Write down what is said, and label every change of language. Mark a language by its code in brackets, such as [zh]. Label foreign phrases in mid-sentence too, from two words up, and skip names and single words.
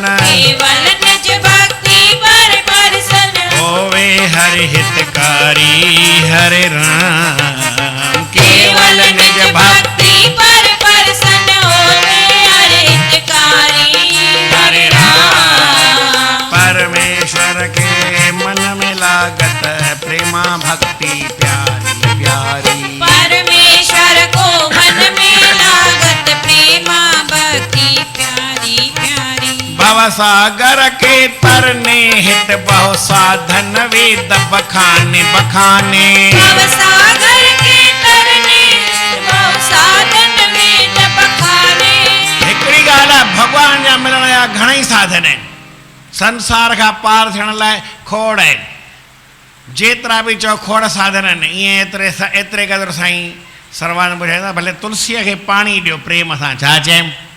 [hi] केवल निज भक्ति पर प्रसन्न होवे हरि हितकारी हरे राम केवल निज भक्ति पर प्रसन्न होते हरि हितकारी हरे राम परमेश्वर के मन में लागत प्रेमा भक्ति प्यारी प्यारी परमेश्वर को मन में लागत प्रेमा भक्ति प्यारी प्यारी भव सागर के तरने हित बहु साधन वेद बखाने बखाने भव सागर के तरने बहु साधन वेद बखाने [sd] हिकिड़ी ॻाल्हि आहे भॻवान जा मिलण जा घणेई साधन आहिनि संसार खां पार थियण लाइ खोड़ आहिनि जेतिरा बि चओ खोड़ साधन आहिनि ईअं एतिरे क़दुरु साईं सर्वान ॿुधाईंदा भले तुलसीअ खे पाणी ॾियो प्रेम सां छा चयमि